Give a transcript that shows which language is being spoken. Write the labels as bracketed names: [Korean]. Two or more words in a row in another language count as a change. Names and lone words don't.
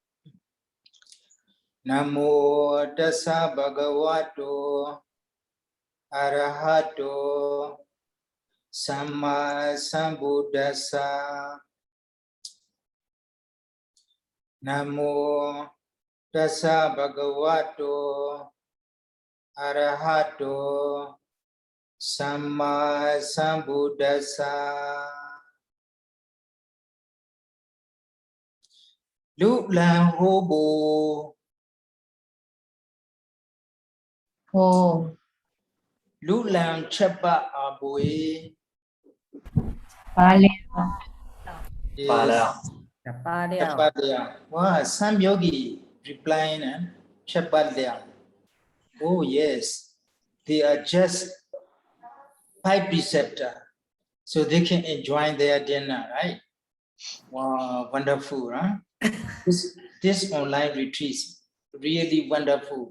[Pali] Namo Tassa Bhagavato Arahato Samma Sambuddhassa. Namo Tassa Bhagavato Arahato Samma Sambuddhassa. [Min Nan Chinese] Lu Lan Hobo Hồ Lu Lan Chapa Abue. Ba Liao Ba Liao. Chapa Liao. [English] Wow, some yogi replying, [Min Nan Chinese] Chapa Liao. [English] Oh yes, they are just 5 preceptor, so they can enjoy their dinner, right? Wow, wonderful, huh? This online retreat really wonderful.